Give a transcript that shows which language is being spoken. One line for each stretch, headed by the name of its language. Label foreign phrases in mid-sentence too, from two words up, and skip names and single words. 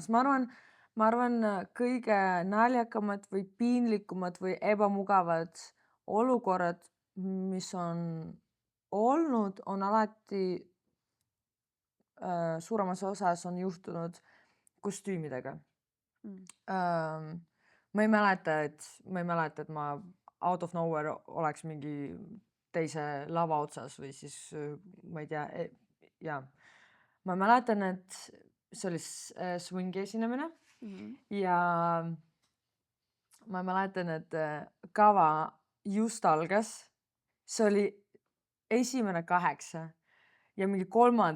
Estonian: Ma arvan kõige naljakamad või piinlikumad või ebamugavad olukorrad, mis on olnud, on alati suuremas osas on juhtunud kostüümidega. Ma ei mäleta, et ma
English: out of nowhere
Estonian: oleks mingi teise lava otsas või siis ma ei tea, ja ma mäletan, et see oli swingi esinemine ja ma mäletan, et kava just algas, see oli esimene 8 ja mingi 3.